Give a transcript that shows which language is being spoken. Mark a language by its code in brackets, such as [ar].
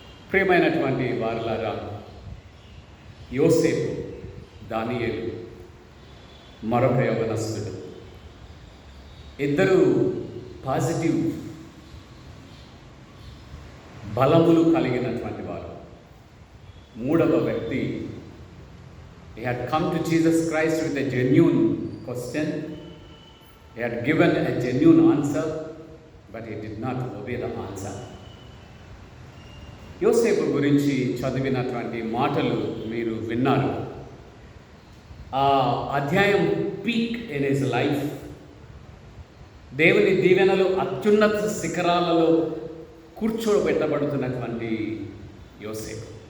[te] ప్రియమైనటువంటి వారలారా, యోసేపు, దానియేలు, మరొక యవనస్తుడు, ఇద్దరు పాజిటివ్ బలములు కలిగినటువంటి వారు. మూడవ వ్యక్తి, [en] he had come to Jesus Christ with a genuine question. He had given a genuine answer, but he did not obey the answer. [te] యోసేపు గురించి చదివినటువంటి మాటలు మీరు విన్నారు. ఆ అధ్యాయం [en] Peak in his life. [te] దేవుని దీవెనలు అత్యున్నత శిఖరాలలో కూర్చోబెట్టబడుతున్నటువంటి యోసేపు.